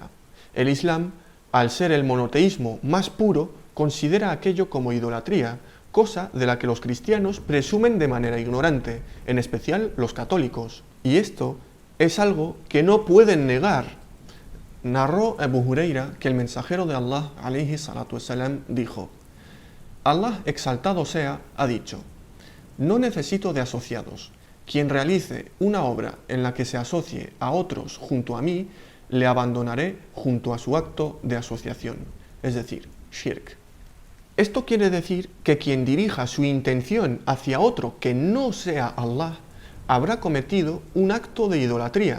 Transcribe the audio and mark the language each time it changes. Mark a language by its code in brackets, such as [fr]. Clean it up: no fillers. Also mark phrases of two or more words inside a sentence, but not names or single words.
[es] El Islam, al ser el monoteísmo más puro, considera aquello como idolatría, cosa de la que los cristianos presumen de manera ignorante, en especial los católicos. Y esto es algo que no pueden negar. Narró Abu Huraira que el mensajero de Allah, [ar] عليه الصلاة والسلام, [es] dijo: Allah, exaltado sea, ha dicho: no necesito de asociados. Quien realice una obra en la que se asocie a otros junto a mí, le abandonaré junto a su acto de asociación, es decir, shirk. Esto quiere decir que quien dirija su intención hacia otro que no sea Allah, habrá cometido un acto de idolatría.